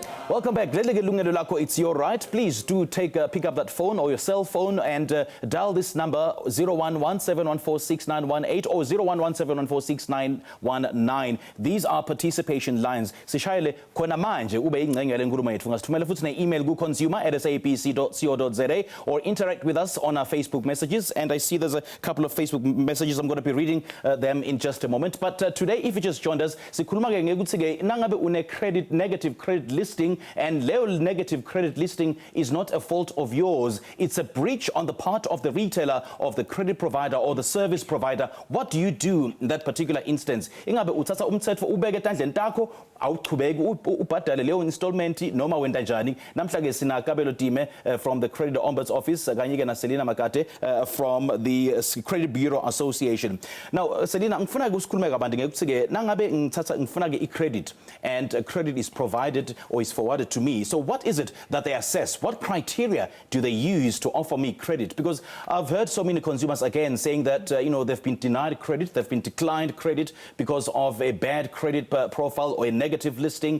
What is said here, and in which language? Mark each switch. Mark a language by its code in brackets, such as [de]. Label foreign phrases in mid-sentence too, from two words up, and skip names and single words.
[en] Welcome back. Yilungelo, Lakho, it's your right. Please do pick up that phone or your cell phone and dial this number 011-714-6918 or 011-714-6919. These are participation lines. [ss] Sishayele khona manje ube ingcenye le nkulumo yethu. Ngasithumela futhi ne-email ku consumer@sabc.co.za [en] or interact with us on our Facebook messages. And I see there's a couple of Facebook messages. I'm going to be reading them in just a moment. But today, if you just joined us, [ss] sikhuluma ke ngekuthi nangabe une [en] negative credit listing, and leo negative credit listing is not a fault of yours. It's a breach on the part of the retailer, of the credit provider or the service provider. What do you do in that particular instance? [ss] Ingabe uthatha umthetho ubeke etandleni takho, awuchubeki ubhadale leyo installment noma wenda njani? Namhla ke sina Kabelo Dime [en] from the Credit Ombuds Office [ss] kanye ke na Selina Makate [en] from the Credit Bureau Association. [ss] Now Selina, ngifuna ukusikhuluma kabanti ngekuthi ke nangabe ngifuna ke i-credit [en] and credit is provided or is forwarded to me. So what is it that they assess? What criteria do they use to offer me credit? Because I've heard so many consumers again saying that they've been denied credit, they've been declined credit because of a bad credit profile or a negative listing.